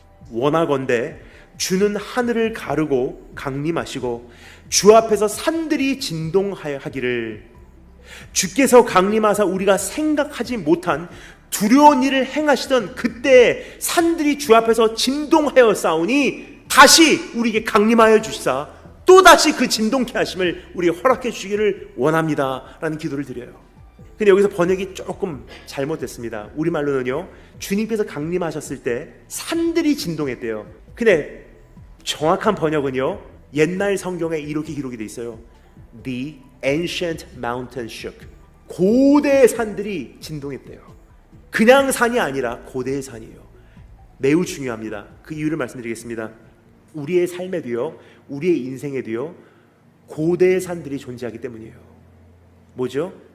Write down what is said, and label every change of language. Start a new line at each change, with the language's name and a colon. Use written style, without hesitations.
Korean: 원하건대 주는 하늘을 가르고 강림하시고 주 앞에서 산들이 진동하기를, 주께서 강림하사 우리가 생각하지 못한 두려운 일을 행하시던 그때 산들이 주 앞에서 진동하여 싸우니 다시 우리에게 강림하여 주시사 또다시 그 진동케 하심을 우리에게 허락해 주시기를 원합니다 라는 기도를 드려요. 근데 여기서 번역이 조금 잘못됐습니다. 우리말로는요 주님께서 강림하셨을 때 산들이 진동했대요. 근데 정확한 번역은요 옛날 성경에 이렇게 기록이 되어 있어요.
English: The ancient mountain shook.
Korean: 고대의 산들이 진동했대요. 그냥 산이 아니라 고대의 산이에요. 매우 중요합니다. 그 이유를 말씀드리겠습니다. 우리의 삶에도요 우리의 인생에도요 고대의 산들이 존재하기 때문이에요. 뭐죠?